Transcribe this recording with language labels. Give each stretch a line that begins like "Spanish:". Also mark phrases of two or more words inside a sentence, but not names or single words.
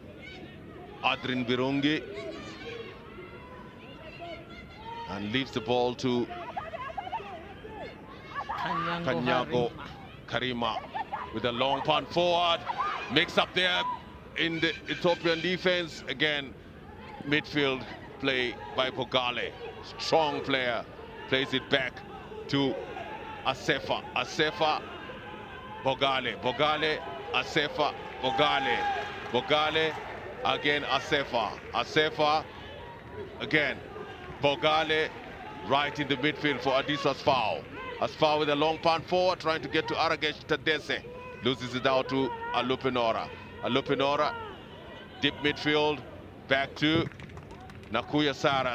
English: And leaves the ball to Kanyago Karima with a long punt forward. Mix up there in the Ethiopian defense. Again, midfield play by Bogale. Strong player. Plays it back to Asefa. Asefa, Bogale. Bogale, Asefa, Bogale. Bogale, again Asefa. Asefa, again. Bogale, right in the midfield for Adisa's foul. Asfaw with a long punt forward, trying to get to Aragesh Tadese. Loses it out to Alupinora. Alupinora, deep midfield, back to Nakuya Sara.